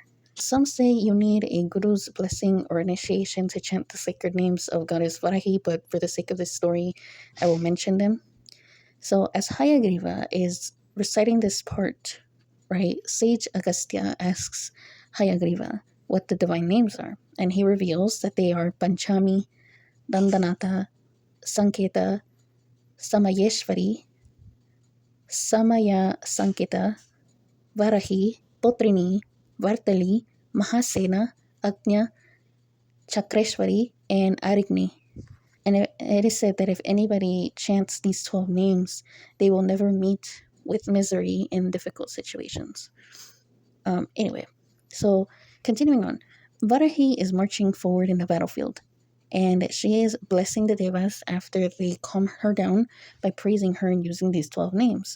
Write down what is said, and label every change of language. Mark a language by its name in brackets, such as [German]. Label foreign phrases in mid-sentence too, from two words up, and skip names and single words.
[English] Some say you need a guru's blessing or initiation to chant the sacred names of goddess Varahi, but for the sake of this story, I will mention them. So as Hayagriva is reciting this part, right, Sage Agastya asks Hayagriva what the divine names are, and he reveals that they are Panchami, Dandanatha, Sanketa, Samayeshwari, Samaya Sanketa, Varahi, Potrini, Vartali, Mahasena, Agnya, Chakreshwari, and Arigni. And it is said that if anybody chants these 12 names, they will never meet with misery in difficult situations. Anyway, so continuing on, Varahi is marching forward in the battlefield, and she is blessing the devas after they calm her down by praising her and using these 12 names.